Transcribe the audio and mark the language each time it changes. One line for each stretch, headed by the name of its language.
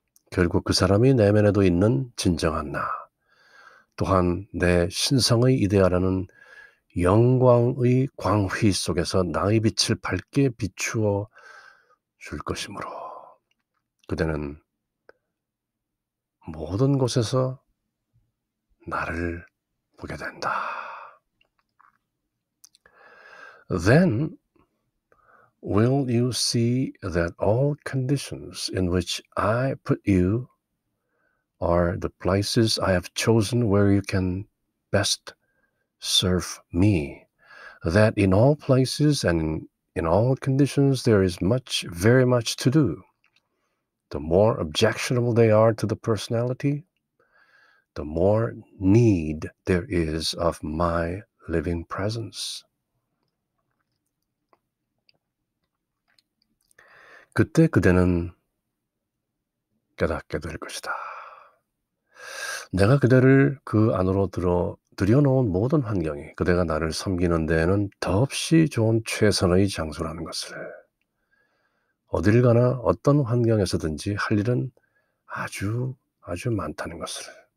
Korean: 결국 그 사람이 내면에도 있는 진정한 나 또한 내 신성의 이데아라는 영광의 광휘 속에서 나의 빛을 밝게 비추어 줄 것이므로 그대는 모든 곳에서 나를 보게 된다.
English: Then will you see that all conditions in which I put you are the places I have chosen where you can best serve me. That in all places and in all conditions there is very much to do. The more objectionable they are to the personality, the more need there is of my living presence.
Korean: 그때 그대는 깨닫게 될 것이다. 내가 그대를 그 안으로 들여놓은 모든 환경이 그대가 나를 섬기는 데에는 더없이 좋은 최선의 장소라는 것을 어딜 가나 어떤 환경에서든지 할 일은 아주 많다는 것을